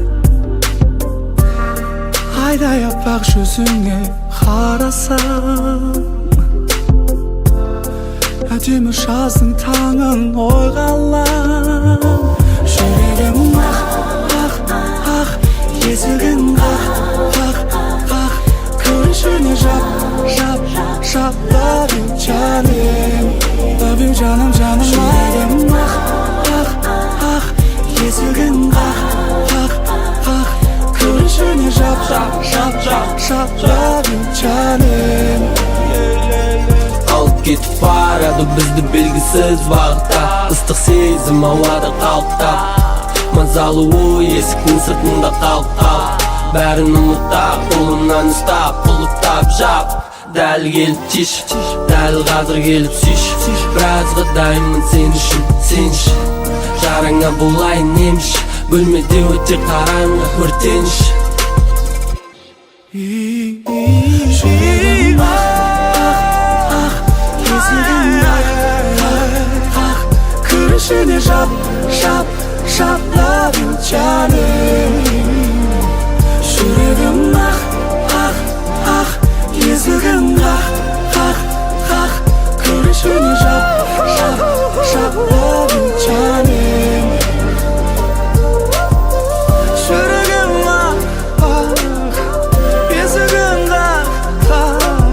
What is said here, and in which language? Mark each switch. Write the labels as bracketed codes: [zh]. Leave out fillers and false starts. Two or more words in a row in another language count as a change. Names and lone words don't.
[kk] Айдай аппақ жүзіңе қарасам, әдемі жаздың таңын ойға алам. Жүрегім ақ, ақ, ақ, есігін қақ, қақ, қақ. Күрішіне жап, жап, жап. [en] Love you, жаным. Love you, [kk] жаным, жаным. Жүрегім ақ, ақ, ақ, есігін қақ, қақ, қақ. Күрішіне жап, жап, жап, жап, жап. [en] Love you, [kk] жаным. Алып кетіп барады бізді белгісіз бағытта. Ыстық сезім ауада қалықтап, мазалы ой есіктің сыртында қалып. Бәрін ұмытап, қолымнан ұстап, құлыптап жап. Дәл келіп тиш, дәл қазір келіп сүйш. Біразға дайынмын сен үшін, сенші. Жараңа болайын емші, бөлмеде өте қараңғы өртеніш. Жүрегім ақ, ақ, есігін қақ, қақ. Күрішіне жап, жап, жап. [en] Love you, [kk] жаным. Жүрегім ақ, ақ, ақ, есігін қақ, қақ, қақ. Күрішіне жап, жап, жап. [en] Love you, [kk] жаным. Жүрегім ақ, ақ, есігін қақ, қақ.